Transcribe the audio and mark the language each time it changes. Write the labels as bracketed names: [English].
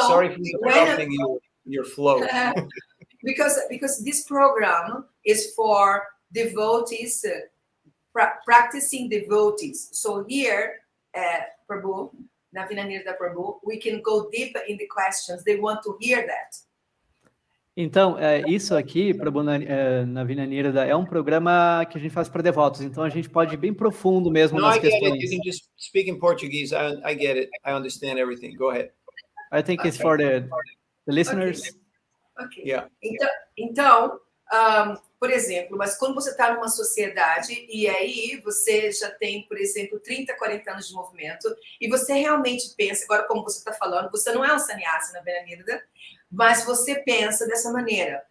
[English] sorry for interrupting your flow. because this program is for devotees, practicing devotees. So here, Prabhu, Navina Nirada Prabhu, we can go deep in the questions. They want to hear that. [Portuguese] Então, isso aqui, Prabhu Navina Nirada, é um programa que a gente faz para devotos. Então, a gente pode ir bem profundo mesmo nas questões. [English] I get it. You can just speak in Portuguese. I get it. I understand everything. Go ahead. I think it's for the listeners. Okay. Yeah. [Portuguese] Então, por exemplo, mas quando você está numa sociedade e aí você já tem, por exemplo, 30, 40 anos de movimento e você realmente pensa, agora como você está falando, você não é um sannyasi na Velha Nirada, mas você pensa dessa maneira.